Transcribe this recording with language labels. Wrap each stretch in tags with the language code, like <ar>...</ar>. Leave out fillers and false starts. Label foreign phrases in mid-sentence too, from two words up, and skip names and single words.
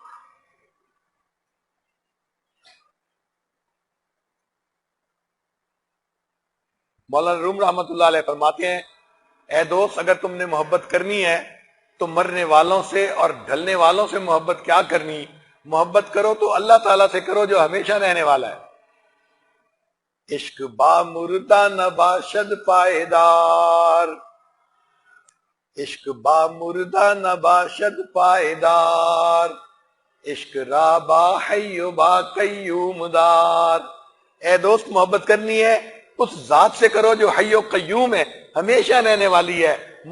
<ur>مولانا روم رحمت اللہ علیہ فرماتے ہیں اے دوست اگر تم نے محبت کرنی ہے تو مرنے والوں سے اور ڈھلنے والوں سے محبت کیا کرنی، محبت کرو تو اللہ تعالیٰ سے کرو جو ہمیشہ رہنے والا ہے.</ur> <fa>عشق با مردہ نباشد پائیدار، عشق با مردہ نباشد پائیدار، عشق را با حی و با قیوم دار.</fa> <ur>اے دوست محبت کرنی ہے اس ذات سے کرو جو حی و قیوم ہے، ہمیشہ رہنے والی ہے.</ur>